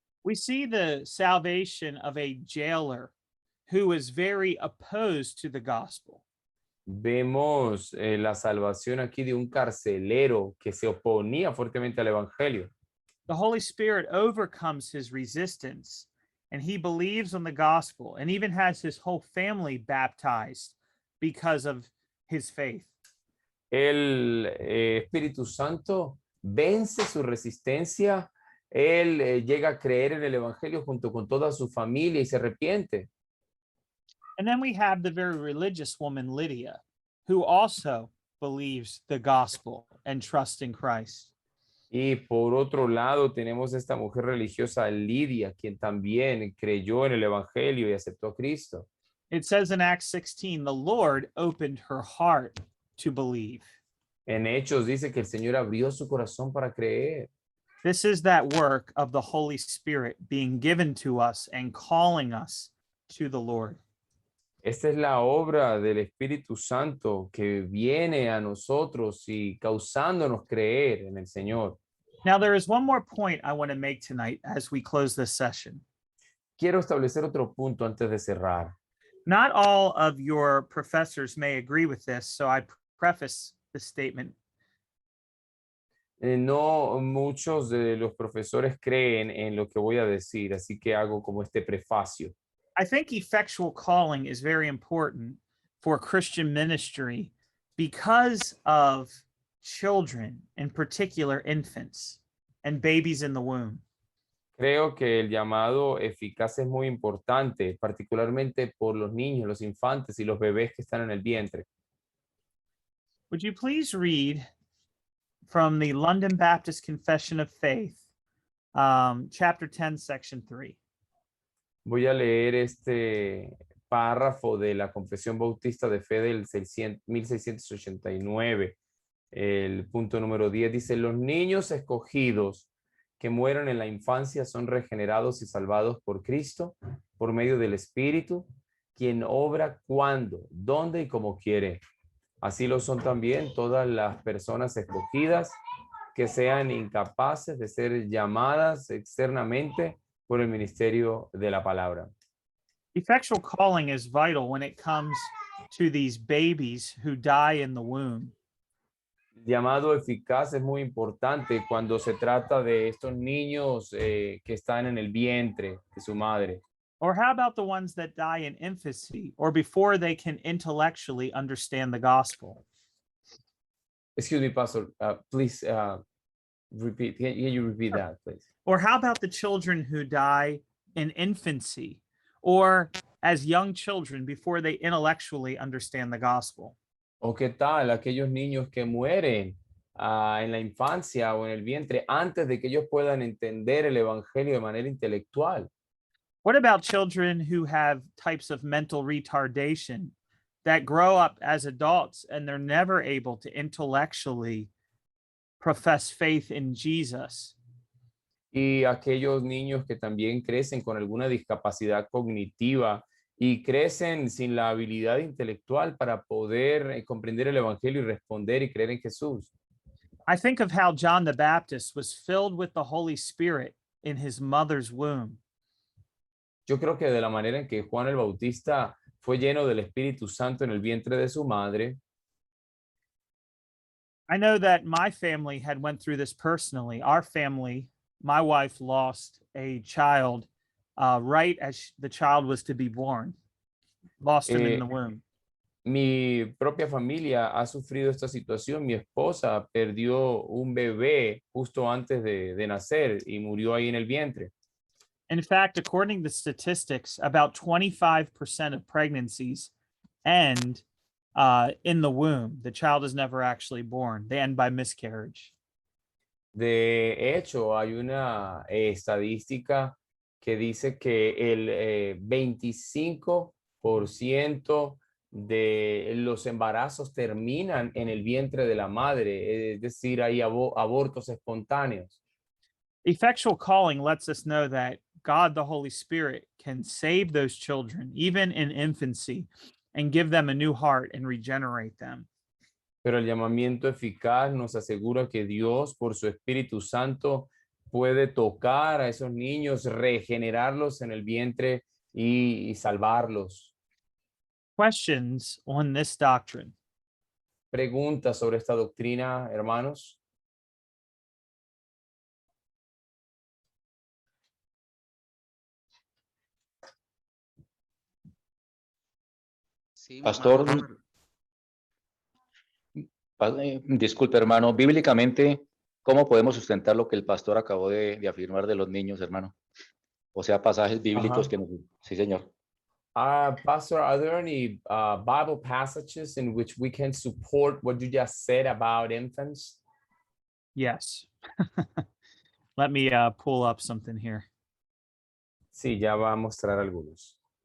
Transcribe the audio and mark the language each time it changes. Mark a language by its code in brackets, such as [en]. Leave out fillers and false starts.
[en] We see the salvation of a jailer who is very opposed to the gospel. [es] Vemos la salvación aquí de un carcelero que se oponía fuertemente al evangelio. [en] The Holy Spirit overcomes his resistance and he believes on the gospel and even has his whole family baptized because of his faith. [es] El Espíritu Santo vence su resistencia. Él llega a creer en el evangelio junto con toda su familia y se arrepiente. [en] And then we have the very religious woman, Lydia, who also believes the gospel and trusts in Christ. [es] Y por otro lado tenemos esta mujer religiosa Lidia, quien también creyó en el evangelio y aceptó a Cristo. [en] It says in Acts 16, the Lord opened her heart to believe. [es] En Hechos dice que el Señor abrió su corazón para creer. [en] This is that work of the Holy Spirit being given to us and calling us to the Lord. [es] Esta es la obra del Espíritu Santo que viene a nosotros y causándonos creer en el Señor. [en] Now, there is one more point I want to make tonight as we close this session. [es] Quiero establecer otro punto antes de cerrar. [en] Not all of your professors may agree with this, so I preface the statement. [es] No muchos de los profesores creen en lo que voy a decir, así que hago como este prefacio. [en] I think effectual calling is very important for Christian ministry because of children, in particular infants and babies in the womb. [es] Creo que el llamado eficaz es muy importante, particularmente por los niños, los infantes y los bebés que están en el vientre. [en] Would you please read from the London Baptist Confession of Faith, chapter 10, section 3. [es] Voy a leer este párrafo de la Confesión Bautista de Fe del 1689. El punto número 10 dice: los niños escogidos que mueran en la infancia son regenerados y salvados por Cristo por medio del Espíritu, quien obra cuando, dónde y como quiere. Así lo son también todas las personas escogidas que sean incapaces de ser llamadas externamente por el ministerio de la palabra. [en] Effectual calling is vital when it comes to these babies who die in the womb. [es] El llamado eficaz es muy importante cuando se trata de estos niños que están en el vientre de su madre. [en] Or how about the ones that die in infancy or before they can intellectually understand the gospel? Excuse me, Pastor, please repeat. Can you repeat that, please? Or how about the children who die in infancy or as young children before they intellectually understand the gospel? [es] ¿O qué tal aquellos niños que mueren en la infancia o en el vientre antes de que ellos puedan entender el evangelio de manera intelectual? [en] What about children who have types of mental retardation that grow up as adults and they're never able to intellectually profess faith in Jesus? [es] Y aquellos niños que también crecen con alguna discapacidad cognitiva y crecen sin la habilidad intelectual para poder comprender el evangelio y responder y creer en Jesús. [en] I think of how John the Baptist was filled with the Holy Spirit in his mother's womb. [es] Yo creo que de la manera en que Juan el Bautista fue lleno del Espíritu Santo en el vientre de su madre, [en] I know that my family had went through this personally. Our family, my wife lost a child right as the child was to be born, lost him in the womb. [es] mi propia familia ha sufrido esta situación. Mi esposa perdió un bebé justo antes de nacer y murió ahí en el vientre. [en] In fact, according to statistics, about 25% of pregnancies end in the womb. The child is never actually born. They end by miscarriage. [es] De hecho, hay una estadística que dice que el 25% de los embarazos terminan en el vientre de la madre, es decir, hay abortos espontáneos. [en] Effectual calling lets us know that God, the Holy Spirit, can save those children, even in infancy, and give them a new heart and regenerate them. [es] Pero el llamamiento eficaz nos asegura que Dios, por su Espíritu Santo, puede tocar a esos niños, regenerarlos en el vientre y salvarlos. [en] Questions on this doctrine? [es] Preguntas sobre esta doctrina, hermanos. Sí, Pastor, disculpe, hermano, bíblicamente, ¿cómo podemos sustentar lo que el pastor acabó de afirmar de los niños, hermano? O sea, pasajes bíblicos Ajá. que nos... Sí, señor. [en] Pastor, are there any Bible passages in which we can support what you just said about infants? Yes. Let me pull up something here. [es] Sí, ya va a mostrar algunos.